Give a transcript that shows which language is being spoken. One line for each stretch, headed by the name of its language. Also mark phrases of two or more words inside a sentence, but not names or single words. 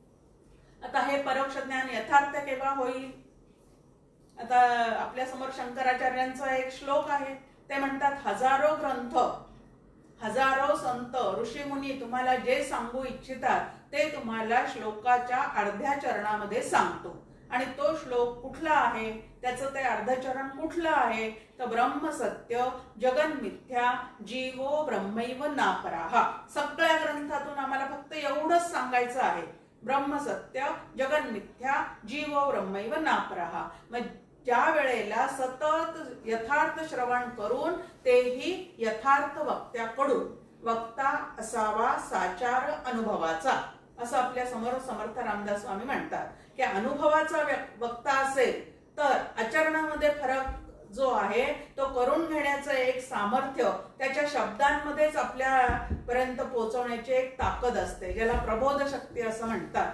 Marathi: आता हे परोक्ष ज्ञान यथार्थ केव्हा होईल? आता आपल्या समोर शंकराचार्यांचा एक श्लोक आहे. ते म्हणतात, हजारो ग्रंथ, हजारो संत ऋषीमुनी तुम्हाला जे सांगू इच्छितात ते तुम्हाला श्लोकाच्या अर्ध्या चरणामध्ये सांगतो. आणि तो श्लोक कुठला आहे, त्याचं ते अर्धचरण कुठलं आहे तर
Sanskrit: ब्रह्म सत्य जगन मिथ्या जीवो ब्रह्मैव नापराहा.
Marathi: सगळ्या ग्रंथातून आम्हाला फक्त एवढंच सांगायचं आहे,
Sanskrit: ब्रह्म सत्य जगन मिथ्या जीवो ब्रह्मैव नापराहा.
Marathi: मग ज्या वेळेला सतत यथार्थ श्रवण करून तेही यथार्थ वक्त्याकडून, वक्ता असावा साचार अनुभवाचा, असं आपल्या समोर समर्थ रामदास स्वामी म्हणतात की अनुभवाचा वक्ता असेल तर आचरणामध्ये फरक जो आहे तो करून घेण्याचं एक सामर्थ्य त्याच्या शब्दांमध्येच आपल्यापर्यंत पोहोचवण्याची एक ताकद असते, ज्याला प्रबोध शक्ती असं म्हणतात.